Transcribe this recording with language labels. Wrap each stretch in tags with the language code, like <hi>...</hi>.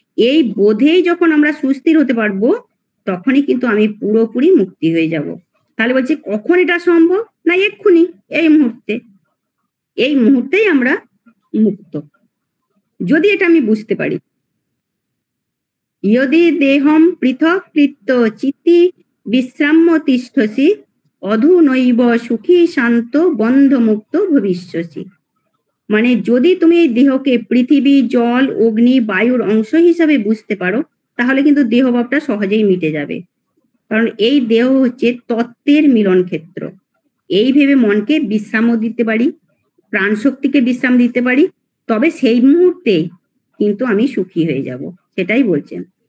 <bn>এই বোধেই যখন আমরা সুস্থির হতে পারবো তখনই কিন্তু আমি পুরোপুরি মুক্তি হয়ে যাব। তাহলে বলছি কখন এটা সম্ভব? না এক্ষুনি, এই মুহূর্তে, এই মুহূর্তেই আমরা মুক্ত, যদি এটা আমি বুঝতে পারি।</bn> <sa>यदि देहम पृथक कृत्य चित्ति विश्राम्य तिष्ठसि অধুনৈব সুখী শান্ত বন্ধ মুক্ত ভবিষ্যসি।</sa> <bn>মানে যদি তুমি এই দেহকে পৃথিবী, জল, অগ্নি, বায়ুর অংশ হিসাবে বুঝতে পারো তাহলে কিন্তু দেহভাবটা সহজেই মিটে যাবে। কারণ এই দেহ হচ্ছে তত্ত্বের মিলন ক্ষেত্র। এই ভেবে মনকে বিশ্রামও দিতে পারি, প্রাণ শক্তিকে বিশ্রাম দিতে পারি, তবে সেই মুহূর্তেই কিন্তু আমি সুখী হয়ে যাব, সেটাই বলছেন।</bn>